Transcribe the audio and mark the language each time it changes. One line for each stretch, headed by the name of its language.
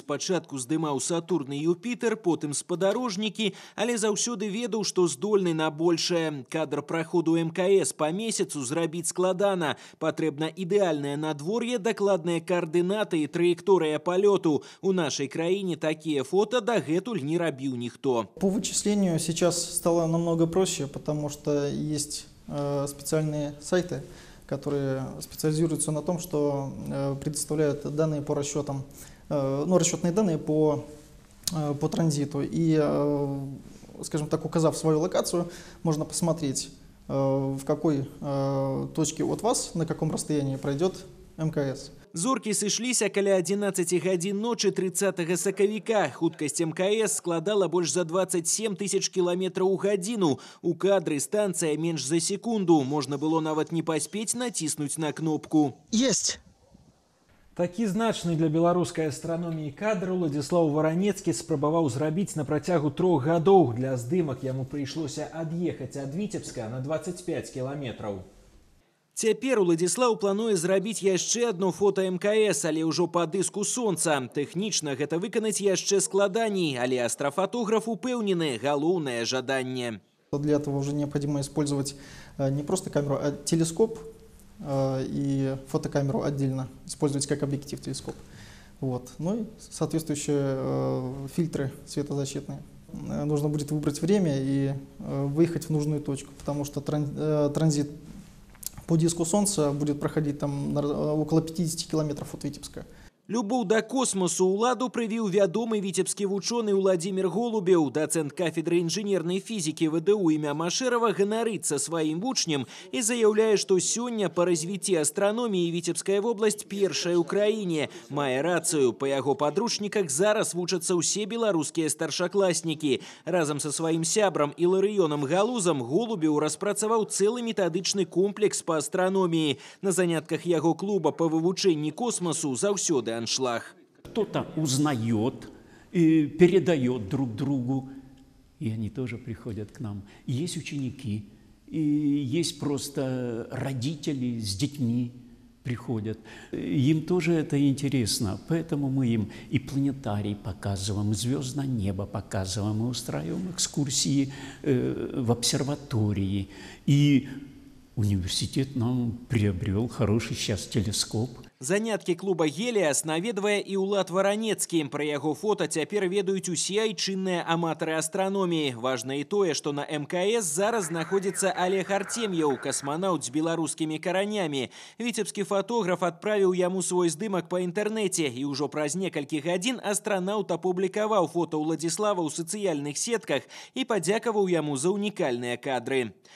Belarusian: Спачатку здымаў Сатурн і Юпітер, потым спадарожнікі, але заўсёды ведаў, што здольны на большае. Кадр праходу МКС па месяцу зрабіць складана. Патрэбна ідэальнае надвор'е, дакладныя координаты і траекторыя палёту. У нашай краіне такія фото дагэтуль не рабіў ніхто.
Russian: По вычислению сейчас стало намного проще, потому что есть специальные сайты, которые специализируются на том, что предоставляют данные по расчетам, расчетные данные по транзиту. И, скажем так, указав свою локацию, можно посмотреть, в какой точке от вас, на каком расстоянии пройдет МКС.
Belarusian: Зоркі сышліся каля 11 гадзін ночы 30 сакавіка. Хуткасць МКС складала больш за 27 тысяч кіламетраў у гадзіну. У кадры станцыя менш за секунду. Можна было нават не паспець націснуць на кнопку.
Russian: Есть!
Belarusian: Такі значны для беларускай астраноміі кадр Уладзіслаў Варанецкі спрабаваў зрабіць на працягу 3 гадоў. Для здымак яму прыйшлося ад'ехаць ад Віцебска на 25 кіламетраў. Цяпер Уладзіслаў плануе зрабіць яшчэ
Russian: одно
Belarusian: фота МКС, але ўжо па дыску сонца. Тэхнічна гэта выканаць яшчэ складаней, але астрафотограф упэўнены – галоўнае жаданне.
Russian: Для этого уже необходимо использовать не просто камеру, а телескоп и фотокамеру отдельно, использовать как объектив телескоп. Вот. Ну и соответствующие фильтры светозащитные. Нужно будет выбрать время и выехать в нужную точку, потому что транзит по диску Солнца будет проходить там около 50 километров от Витебска.
Belarusian: Любоў да космосу ўладу прывіў вядомы віцебскі вучоны Владимир Голубеў. Дацэнт кафедры інжынернай фізікі ВДУ імя Машэрава ганарыцца сваім вучнем і заяўляе, што сёння па развіцці астраноміі Віцебская вобласць першая ў краіне. Мае рацыю. Па яго падручніках зараз вучацца ўсе беларускія старшакласнікі. Разам са сваім сябрам Іларыёнам Галузам Голубеў распрацаваў цэлы метадычны комплекс па астраноміі. На занятках яго клуба па вывучэнні космосу заўсёды аншлаг.
Russian: Кто-то узнает и передает друг другу, и они тоже приходят к нам. Есть ученики, и есть просто родители с детьми приходят. Им тоже это интересно, поэтому мы им и планетарий показываем, и звездное небо показываем, и устраиваем экскурсии в обсерватории. И университет нам приобрел хороший сейчас телескоп.
Belarusian: Заняткі клуба «Геліас» наведвае і Улад Варанецкі. Пра яго фота цяпер ведаюць усе айчынныя аматары астраноміі. Важна і тое, што на МКС зараз знаходзіцца Олег Артем'яў, касманаўт з беларускімі каранямі. Віцебскі фотограф адправіў яму свой здымак па інтэрнэце, і ўжо праз некалькі гадзін астранаўт апублікаваў фота Уладзіслава ў сацыяльных сетках і падзякаваў яму за унікальныя кадры.